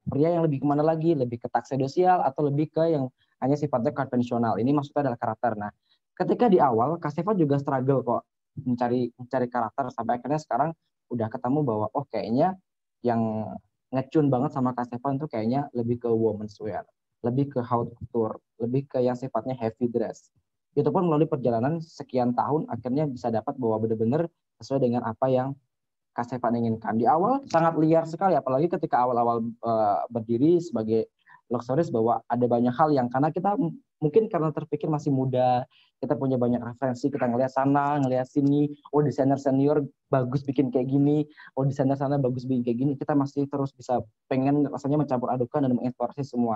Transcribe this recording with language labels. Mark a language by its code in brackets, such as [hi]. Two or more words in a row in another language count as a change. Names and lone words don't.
[id] Pria yang lebih kemana lagi? Lebih ke taksodosial atau lebih ke yang hanya sifatnya konvensional. Ini maksudnya adalah karakter. Nah, ketika di awal, Kak Stefan juga struggle kok mencari karakter, sampai akhirnya sekarang udah ketemu bahwa, oh, kayaknya yang ngecun banget sama Kak Stefan itu kayaknya lebih ke [en] women's wear, [id] lebih ke [fr] haute couture, [id] lebih ke yang sifatnya [en] heavy dress. [id] Itu pun melalui perjalanan sekian tahun akhirnya bisa dapat bahwa benar-benar sesuai dengan apa yang Kak Stefan inginkan. Di awal sangat liar sekali, apalagi ketika awal-awal berdiri sebagai Luxuris, bahwa ada banyak hal yang karena kita mungkin karena terpikir masih muda, kita punya banyak referensi, kita ngelihat sana, ngelihat sini, oh desainer senior bagus bikin kayak gini, oh desainer sana bagus bikin kayak gini, kita masih terus bisa pengen rasanya mencampur adukan dan mengeksplorasi semua.